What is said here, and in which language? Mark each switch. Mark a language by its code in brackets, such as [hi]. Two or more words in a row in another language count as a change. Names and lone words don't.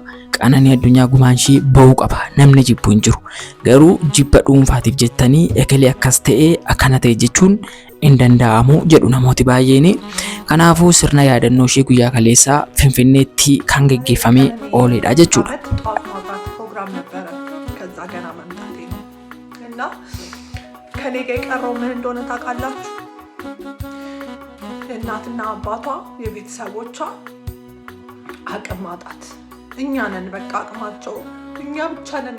[om] Qananii Addunyaa gumaan ishee ba'uu qaba. Namni jibbu hin jiru. Garuu jibba dhuunfaatiif jettanii ekelee akkas ta'ee akkana ta'e jechuun hin danda'amu jedhu namooti baay'een. Kanaafuu sirna yaadannoo ishee guyyaa kaleessaa Finfinneetti kan geggeeffamee ooledha jechuudha. [am] ከኔ ጋር የቀረው ምን እንደሆነ ታውቃላችሁ? የእናትና አባቷ የቤተሰቦቿ አቅም ማጣት። እኛ ነን በቃ አቅማቸው፣ እኛ ብቻ ነን